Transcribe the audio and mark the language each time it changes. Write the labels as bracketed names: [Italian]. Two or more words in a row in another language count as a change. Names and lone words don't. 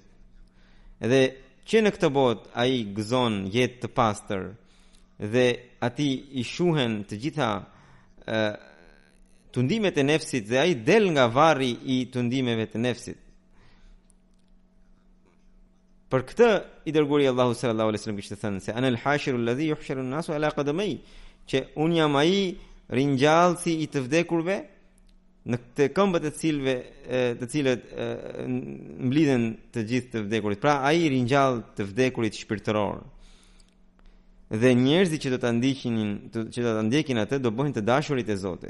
[Albanian] Edhe që në këtë botë ai gëzon jetë të pastër dhe atij i shuhen të gjitha tundimet e nefsit, dhe ai del nga varri i tundimeve të nefsit. Për këtë i dërguari Allahu [Arabic] صلى الله عليه وسلم [Albanian] kishte thënë se [Arabic] أنا الحاشر الذي يحشر الناس على قدمي, [Albanian] që un jam ai ringjallësi i të vdekurve në të këmbët e të cilët mblidhen të gjithë të vdekurit. Pra ai ringjall të vdekurit shpirtëror. Dhe njerëzit që do ta ndjekin atë do bëhen të dashurit e Zotit.